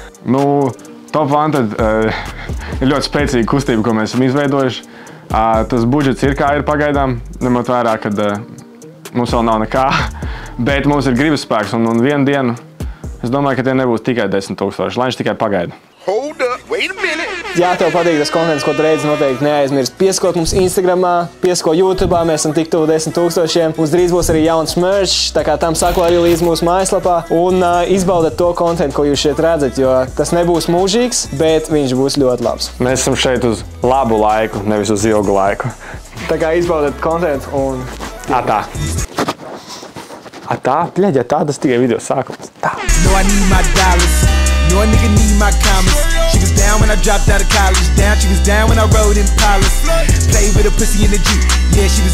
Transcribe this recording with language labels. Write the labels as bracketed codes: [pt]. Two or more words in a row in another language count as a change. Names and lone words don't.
[lv] Top Wanted ir ļoti spēcīga kustība, ko mēs esam izveidojuši. Tas budžets ir kā ir pagaidām, ņemot vērā, kad mums vēl nav nekā. Bet mums ir gribas spēks un vienu dienu es domāju, ka tie nebūs tikai 10 000, lai viņš tikai pagaida. [en] Hold up, wait a minute. [lv] Ja tev patīk tas kontents, ko tu redzi, noteikti neaizmirst pieskot mums Instagramā, piesko YouTube'ā, mēs esam tik tuvu 10 000. Mums drīz būs arī jauns merch, tā kā tam sako arī līdz mūsu mājaslapā. Un izbaudat to kontentu, ko jūs šeit redzat, jo tas nebūs mūžīgs, bet viņš būs ļoti labs. Mēs esam šeit uz labu laiku, nevis uz ilgu laiku. Tā kā izbaudat kontentu un... Atā. Atā? Pļaģ, atā, tas tikai video sākums. Tā. [en] No, I need my dollars. No, a nigga need my commas. She was down when I dropped out of college. Down, she was down when I rode in Palace. Played with a pussy in the Jeep. Yeah, she was